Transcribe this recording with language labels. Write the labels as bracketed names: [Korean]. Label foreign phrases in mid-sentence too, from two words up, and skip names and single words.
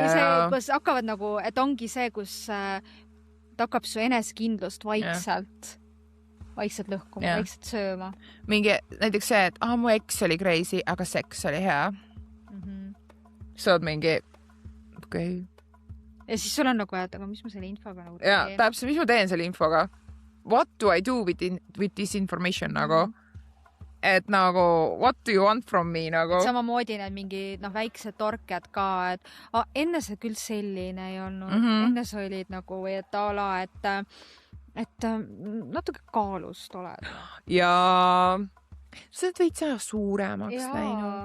[Estonian] Või see, kus hakkavad nagu, et ongi see, kus ta hakkab su enesekindlust vaikselt lõhkuma, vaikselt sööma. Mingi, näiteks see, et mu eks oli crazy, aga seks oli hea. Sa oled mingi, okei. Ja siis sul on nagu, et aga mis ma selle infoga nagu teen? Ja, täpselt, mis ma teen selle infoga? [English] What do I do with this information nagu? [Estonian] Et nagu, [English] what do you want from me nagu? [Estonian] Samamoodi need mingi väiksed torked ka, et enne see küll selline ei olnud. Enne sa olid nagu, et ala, et natuke kaalust oled. Ja sa oled veits suuremaks läinud.